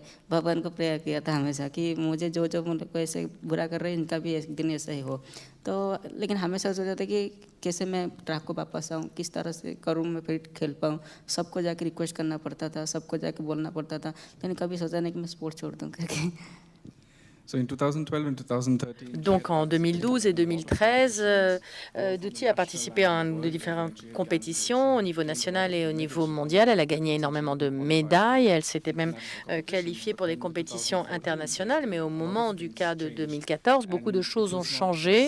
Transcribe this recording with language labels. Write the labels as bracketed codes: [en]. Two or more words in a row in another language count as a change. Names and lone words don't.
[hi] भगवान को प्रेयर किया था हमेशा कि मुझे जो मुझे को ऐसे बुरा कर रहे हैं इनका भी एक दिन ऐसा ही हो. तो लेकिन हमेशा सोचा था कि कैसे मैं ट्रैक को वापस आऊँ, किस तरह से करूँ मैं फिर खेल पाऊँ. सबको जाके रिक्वेस्ट करना पड़ता था, सबको जाके बोलना पड़ता था, लेकिन कभी सोचा नहीं कि मैं स्पोर्ट छोड़ दूँ करके. [fr] Donc en 2012 et 2013, Dutty a participé à de différentes compétitions au niveau national et au niveau mondial. Elle a gagné énormément de médailles. Elle s'était même qualifiée pour des compétitions internationales. Mais au moment du cas de 2014, beaucoup de choses ont changé.